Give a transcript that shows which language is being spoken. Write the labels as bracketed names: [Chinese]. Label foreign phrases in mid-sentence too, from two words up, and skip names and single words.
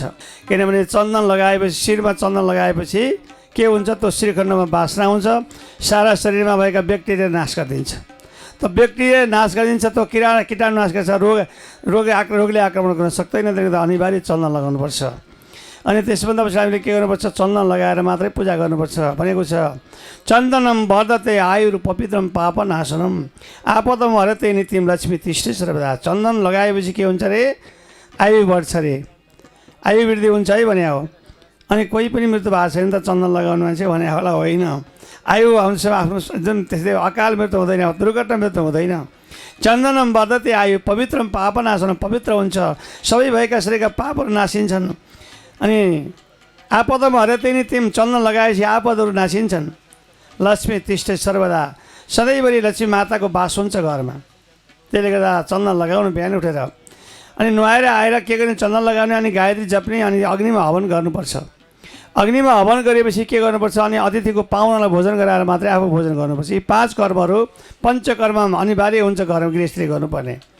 [Nepali] किनभने चन्दन लगाएपछि, शिरमा चन्दन लगाएपछि के हुन्छ, त्यो श्रीखण्डमा बासना हुन्छ, सारा शरीरमा भएका ब्याक्टेरिया नाश गरिदिन्छ। त ब्याक्टेरिया नाश गरिदिन्छ, त्यो कीटाणु नाश गर्छ, रोगले आक्रमण गर्न सक्दैन। त्यसले गर्दा अनिवार्य चन्दन लगाउनुपर्छ। अनि त्यसभन्दा पछि हामीले के गर्नुपर्छ, चन्दन लगाएर मात्रै पूजा गर्नुपर्छ भनेको छ। [Sanskrit] चन्दनम वर्धते आयुर् पवित्रम पापनाशनम आपदम हरते नित्यम लक्ष्मी तिष्ठे सर्वदा। [Nepali] चन्दन लगाएपछि के हुन्छ अरे, आयु बढ्छ अरे, आयु वृद्धि हुन्छ है भने हो। अनि कोही पनि मृत्यु भएको छैन त चन्दन लगाउनु मान्छे भने होला, होइन। आयु हुन्छ आफ्नो जुन त्यस्तै अकाल मृत्यु हुँदैन, दुर्घटना मृत्यु हुँदैन। [Sanskrit] चन्दनम वर्धते आयु पवित्रम पापनाशनम, [Nepali] पवित्र हुन्छ, सबै भएका शरीरका पापहरू नासिन्छन्। अनि [Sanskrit] आपदम हरते नित्यम, [Nepali] चन्दन लगाएपछि आपदहरू नासिन्छन्। [Sanskrit] लक्ष्मी तिष्ठे सर्वदा, [Nepali] सधैँभरि लक्ष्मी माताको बास हुन्छ घरमा। त्यसले गर्दा चन्दन लगाउनु बिहान उठेर। अनि नुहाएर आएर के गर्ने, चन्दन लगाउने अनि गायत्री जप्ने अनि अग्निमा हवन गर्नुपर्छ। अग्निमा हवन गरेपछि के गर्नुपर्छ, अनि अतिथिको पाहुनालाई भोजन गराएर मात्रै आफू भोजन गर्नुपर्छ। यी 5 कर्महरू पञ्चकर्म अनिवार्य हुन्छ घरमा गृहस्थीले गर्नुपर्ने।